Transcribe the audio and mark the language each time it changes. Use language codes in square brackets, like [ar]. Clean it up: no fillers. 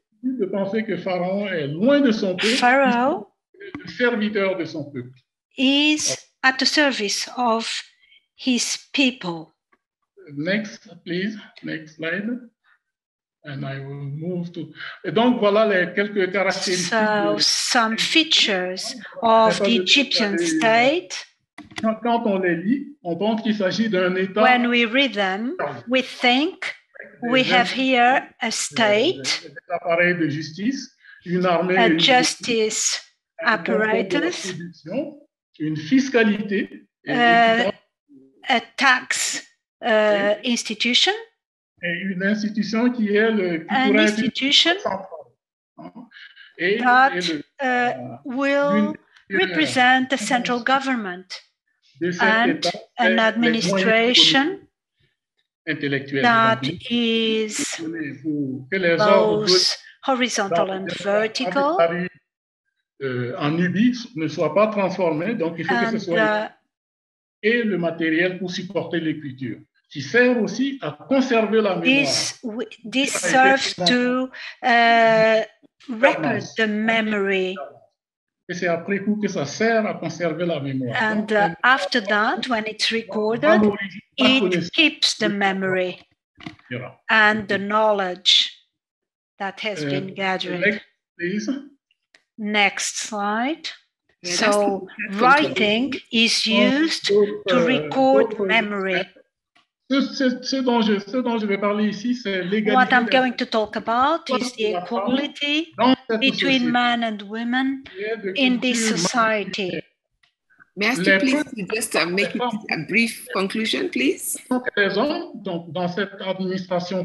[fr] De penser que Pharaon est loin de son peuple. [en] Pharaoh [fr] le serviteur de son peuple. [en] Is at the service of his people. Next, please. Next slide. And I will move to. [fr] Et donc, voilà les quelques caractéristiques. [en] So, some features of the Egyptian state. [fr] Quand on les lit, on pense qu'il s'agit d'un État. [en] When we read them, we think we have here a state, [fr] un appareil de justice, une armée, [en] a justice apparatus, [fr] une fiscalité, [en] a tax institution, [fr] et une institution qui est le [en] an institution that will represent the central government and an administration that is both horizontal and vertical. [fr] En Nubie ne soit pas transformé, donc il faut que ce soit et le matériel pour supporter l'écriture, qui sert aussi à conserver la mémoire. [en] This serves to record the memory. [fr] Et c'est après coup que ça sert à conserver la mémoire. [en] And after that, when it's recorded, it keeps the memory and the knowledge that has been gathered. Next slide. So writing is used to record memory. [fr] Ce dont je vais parler ici, c'est l'égalité. [en] What I'm going to talk about is the equality between men and women in this society. May I ask you please to just make it a brief conclusion, please? [fr] Donc, dans cette administration